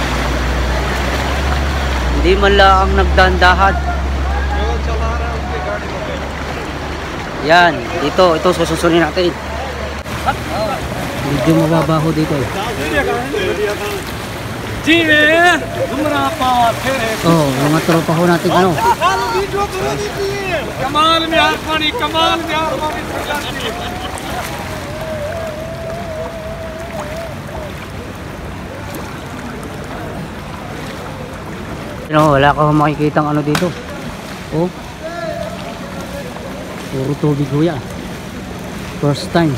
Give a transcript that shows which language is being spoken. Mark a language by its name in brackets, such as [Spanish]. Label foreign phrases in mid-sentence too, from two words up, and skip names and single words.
[Filipino] Hindi man lang nagdandahan. Yan, dito, ito susunin natin. Medyo mababaho dito eh. Oh, mga tropa ho natin ano. [Hindi] कमाल में यार पानी कमाल में यार पानी [Filipino] Wala ka makikitang ano dito. Oh. Puro tubig ho yan. [English] First time.